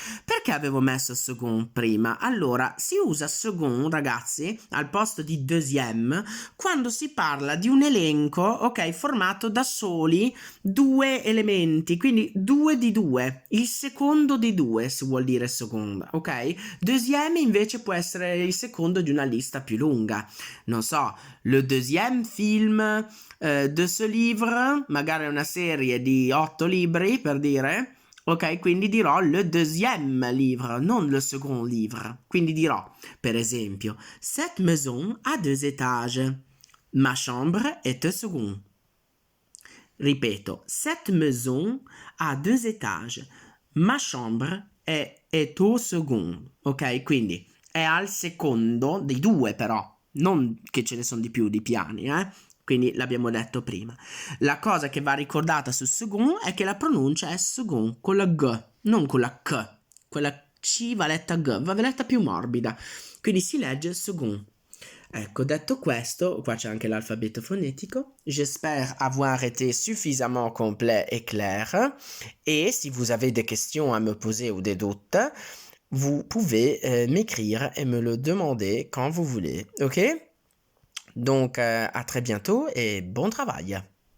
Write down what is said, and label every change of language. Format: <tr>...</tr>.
<it>Perché avevo messo second prima? Allora, si usa second, ragazzi, al posto di deuxième, quando si parla di un elenco, ok, formato da soli due elementi, quindi due di due, il secondo di due si vuol dire second, ok? Deuxième invece può essere il secondo di una lista più lunga, non so,</it> <fr>le deuxième film de ce livre,</fr> <it>magari una serie di 8 libri per dire, ok? Quindi dirò</it> <fr>le deuxième livre, non le second livre.</fr> <it>Quindi dirò, per esempio,</it> <fr>cette maison a 2 étages, ma chambre est au second.</fr> <it>Ripeto,</it> <fr>cette maison a 2 étages, ma chambre est au second, ok?</fr> <it>Quindi è al secondo dei due però, non che ce ne sono di più di piani, quindi l'abbiamo detto prima. La cosa che va ricordata su second è che la pronuncia è second con la G, non con la K. Quella C va letta G, va letta più morbida. Quindi si legge second. Ecco, detto questo, qua c'è anche l'alfabeto fonetico.</it> <fr>J'espère avoir été suffisamment complet et clair. Et si vous avez des questions à me poser ou des doutes, vous pouvez m'écrire et me le demander quand vous voulez. Ok? Donc, à très bientôt et bon travail.</fr>